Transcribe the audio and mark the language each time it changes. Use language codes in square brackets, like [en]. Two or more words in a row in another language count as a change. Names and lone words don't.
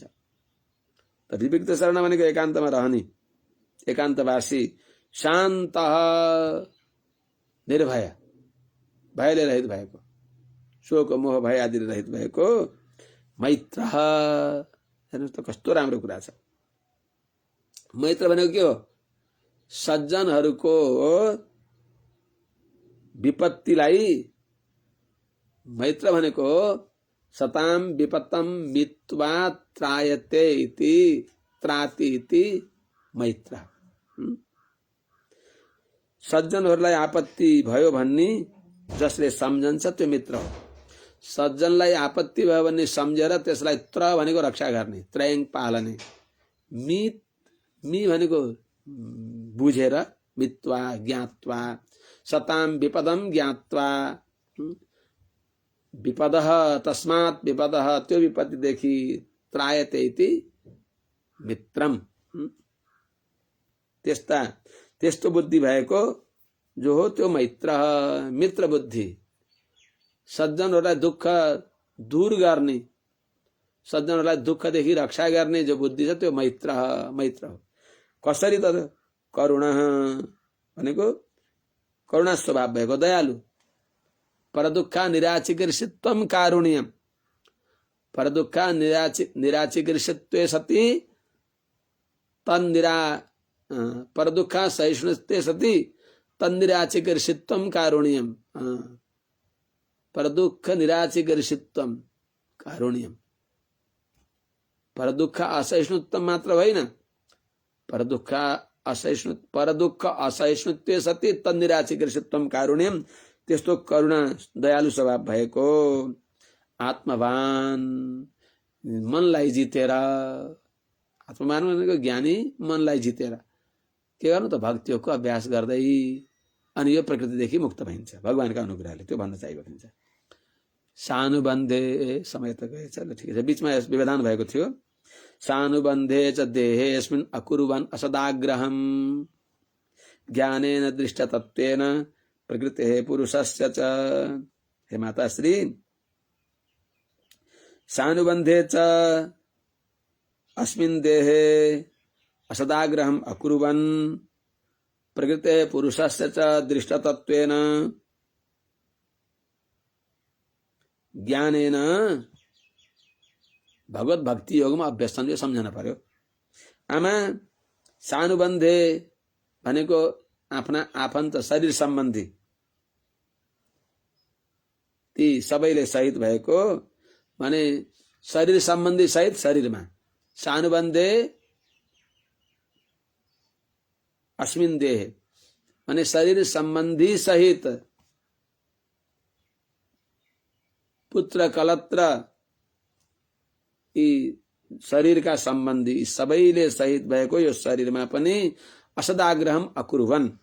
[ne] त विविक्त शरण भनेको एकान्तमा रहने, एकान्तवासी, शान्त, निर्भय, भयले रहित भएको, शोक मोह भय आदि रहित भएको मैत्र। हेर्नुहोस् त कस्तो राम्रो कुरा छ। मैत्र भनेको के हो? सज्जनहरूको विपत्तिलाई, मैत्र भनेको [sa] सताम विपत्तम मित्वा त्रायते इति त्राति इति मैत्र। [ne] सज्जनहरूलाई आपत्ति भयो भन्ने जसले सम्झन्छ त्यो मित्र हो। सज्जनलाई आपत्ति भयो भन्ने सम्झेर त्यसलाई त्र भनेको रक्षा गर्ने, [sa] त्रयङ पालने। [ne] मी भनेको बुझेर, [sa] मित्वा ज्ञात्वा, सताम विपदम ज्ञात्वा, विपदः तस्मात् विपदः [ne] त्यो विपत्तिदेखि, [sa] त्रायते इति मित्रम। [ne] त्यस्तो बुद्धि भएको जो हो त्यो मैत्र, मित्र बुद्धि। सज्जनहरूलाई दुःख दूर गर्ने, सज्जनहरूलाई दुःखदेखि रक्षा गर्ने जो बुद्धि छ त्यो मैत्र हो। कसरी त? करुणा भनेको करुणा स्वभाव भएको, दयालु। [sa] परदुःखा निराचिकीर्षित्वम कारुण्यम, परदुःखा निराचिकीर्षित्वे सति परदुःखा सहिष्णुत्वे सति तन्निराचिकीर्षित्वम कारुण्यम। परदुःख निराचिकीर्षित्वम कारुण्यम। [ne] परदुःख असहिष्णुत्व मात्र होइन, [sa] परदुःख असहिष्णुत्वे सति तन्निराचिकीर्षित्वम कारुण्यम। [ne] त्यस्तो करुणा दयालु स्वभाव भएको, आत्मवान, मनलाई जितेर, आत्ममार्ग भनेको ज्ञानी मनलाई जितेर के गर्नु त, भक्ति योगको अभ्यास गर्दै अनि यो प्रकृतिदेखि मुक्त भइन्छ भगवानका अनुग्रहले, त्यो भन्न चाहिएको हुन्छ। सानुबन्धे, समय त गएछ, ल ठिकै छ, बिचमा व्यवधान भएको थियो। [sa] सानुबन्धे च देहेऽस्मिन् अकुर्वन् असदाग्रहम् ज्ञानेन दृष्टतत्त्वेन प्रकृतेः पुरुषस्य च। हे माताश्री, सानुबन्धे च अस्मिन् देहे असदाग्रहम् अकुर्वन् प्रकृतेः पुरुषस्य च दृष्टतत्त्वेन ज्ञानेन, [ne] भगवत भक्ति योगमा अभ्यसन, यो सम्झन पर्यो। आमा सानुबन्धे भनेको आफ्ना आफन्त शरीर सम्बन्धी ती सबैले सहित भएको, भने शरीर सम्बन्धी सहित शरीरमा, सानुबन्धे अस्मिन् देहे भने शरीर सम्बन्धी सहित पुत्र कलत्र यी शरीरका सम्बन्धी सबैले सहित भएको यो शरीरमा पनि [sa] असदाग्रहम अकुर्वन्,